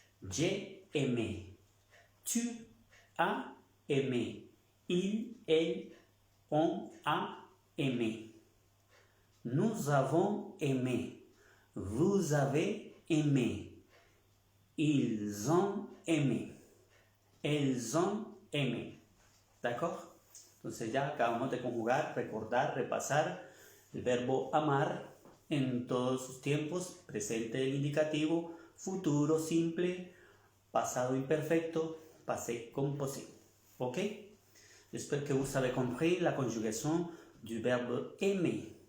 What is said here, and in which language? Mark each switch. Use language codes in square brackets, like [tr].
[fr] J'ai aimé, tu as aimé, il, elle, on a aimé. Nous avons aimé, vous avez aimé, ils ont aimé, elles ont aimé. ¿D'accord? [es] Entonces ya acabamos de conjugar, recordar, repasar el verbo amar en todos sus tiempos, presente del indicativo, futuro simple, pasado imperfecto, passé composé. Ok? [fr] J'espère que vous avez compris la conjugaison du verbe aimer.